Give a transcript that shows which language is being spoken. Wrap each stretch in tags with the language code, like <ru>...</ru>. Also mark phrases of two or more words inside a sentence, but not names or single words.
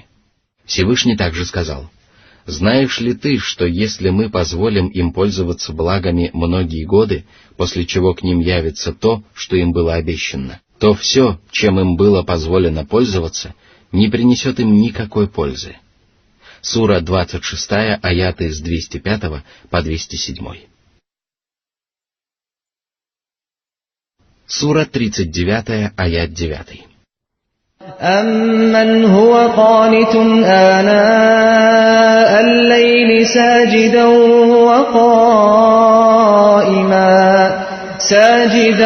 <ru>Всевышний также сказал: «Знаешь ли ты, что если мы позволим им пользоваться благами многие годы, после чего к ним явится то, что им было обещано, то все, чем им было позволено пользоваться, не принесет им никакой пользы». Сура 26, аяты с 205 по 207. Сура 39, аят 9.</ru> <ar>أَمَّنْ هُوَ قَانِتٌ آنَاءَ اللَّيْلِ سَاجِدًا</ar>